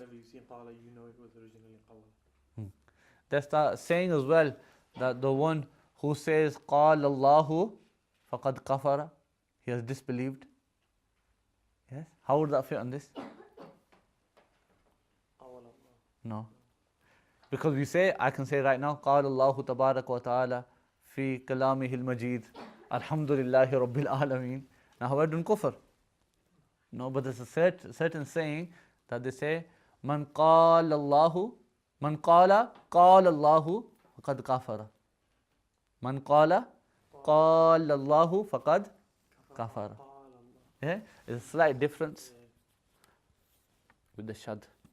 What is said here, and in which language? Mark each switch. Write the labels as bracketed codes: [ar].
[en] Whenever you see qala, you know it was originally qawala. That's the saying as well, that the one who says qala Allahu faqad kafara, he has disbelieved. Yes? How would that fit on this? Qawala. No. Because we say, I can say right now, [ar] قال الله تبارك وتعالى في كلامه المجيد الحمد لله رب العالمين. [en] Now have I done kufr? No, but there's a certain saying that they say, [ar] من قال الله من قال قال الله فقد كفر. من قال قال الله فقد كفر. [en] Yeah, it's a slight difference with the shad.